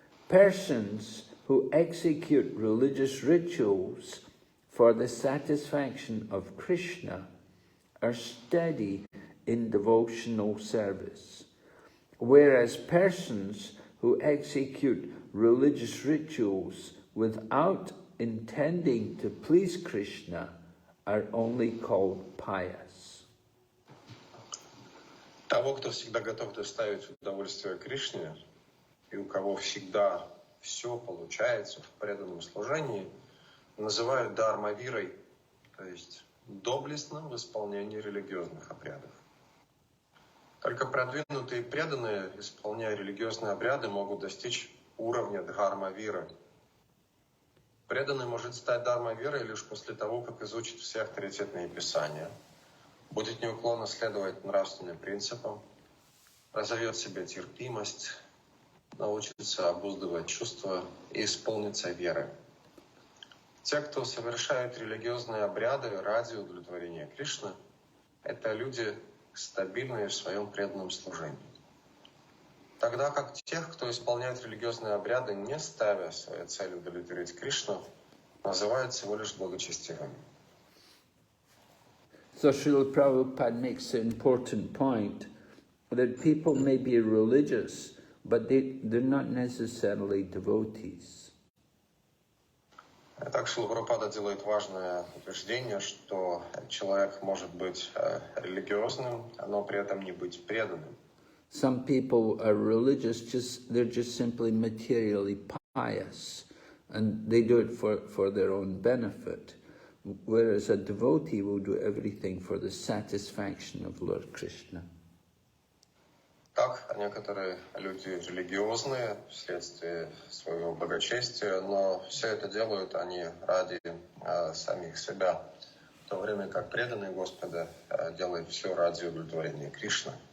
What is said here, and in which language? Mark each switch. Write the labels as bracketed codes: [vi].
[en] Persons who execute religious rituals for the satisfaction of Krishna are steady in devotional service, whereas persons who execute religious rituals without intending to please Krishna are only called pious. [ru] Того, кто всегда готов доставить удовольствие Кришне, и у кого всегда все получается в преданном служении, называют дармавирой, то есть доблестно в исполнении религиозных обрядов. Только продвинутые и преданные, исполняя религиозные обряды, могут достичь уровня дхарма-виры. Преданный может стать дхарма-вирой лишь после того, как изучит все авторитетные писания, будет неуклонно следовать нравственным принципам, разовьет в себе терпимость, научится обуздывать чувства и исполнится верой. Те, кто совершают религиозные обряды ради удовлетворения Кришны, это люди, стабильные в своем преданном служении. Тогда как тех, кто исполняет религиозные обряды, не ставя своей целью удовлетворить Кришну, называют всего лишь благочестивыми. [en] So Srila Prabhupada makes an important point that people may be religious, but they're not necessarily devotees. [ru] Так Шрила Прабхупада делает важное утверждение, что человек может быть религиозным, но при этом не быть преданным. [en] Some people are religious, they're just simply materially pious, and they do it for their own benefit, whereas a devotee will do everything for the satisfaction of Lord Krishna. [ru] Так, некоторые люди религиозные вследствие своего благочестия, но все это делают они ради самих себя, в то время как преданные Господа делают все ради удовлетворения Кришны.